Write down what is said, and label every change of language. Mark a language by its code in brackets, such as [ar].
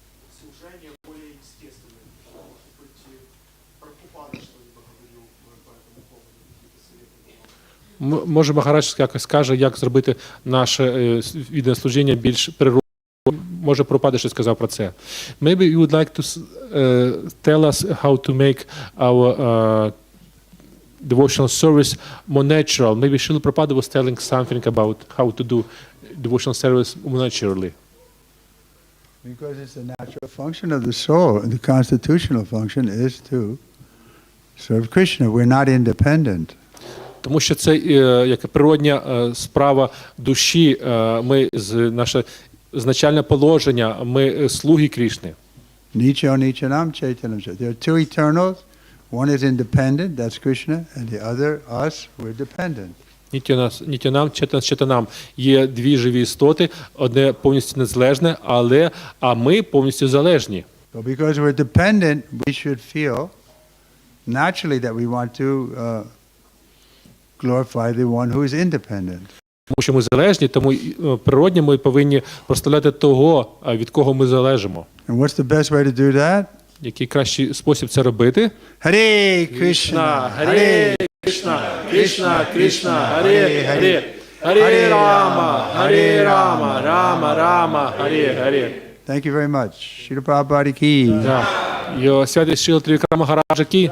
[ru] служение более естественное. Может быть, Прабхупада что-либо говорил по этому поводу, какие-то советы давал. [uk] Може, Махарадж якось скаже, як зробити наше віддане служіння більш природним. Може, Прабхупада щось сказав про це. [en] Maybe you would like to tell us how to make our devotional service more natural. Maybe Srila Prabhupada was telling something about how to do devotional service more naturally. Because it's a natural function of the soul, and the constitutional function is to serve Krishna. We're not independent. [uk] Тому що це як природня справа душі. Наше значальне положення, ми слуги Крішни. [sa] Nicho nichanam chaitanam. [en] There are two eternals. One is independent, that's Krishna, and the other, us, we're dependent. [sa] Нітянам, Четанам. [uk] Є дві живі істоти, одне повністю незалежне, а ми повністю залежні. [en] So because we're dependent, we should feel naturally that we want to glorify the one who is independent. [uk] Тому що ми залежні, тому природньо ми повинні прославляти того, від кого ми залежимо. [en] And what's the best way to do that? [uk] Який кращий спосіб це робити? [sa] Hare Krishna, Hare Krishna, Krishna Krishna, Hare Hare, Hare Rama, Rama Rama, Hare Hare. [en] Thank you very much. Srila Prabhupada ki. [uk] Його святість Шрила Й.С.Трівікрама Махараджа кі.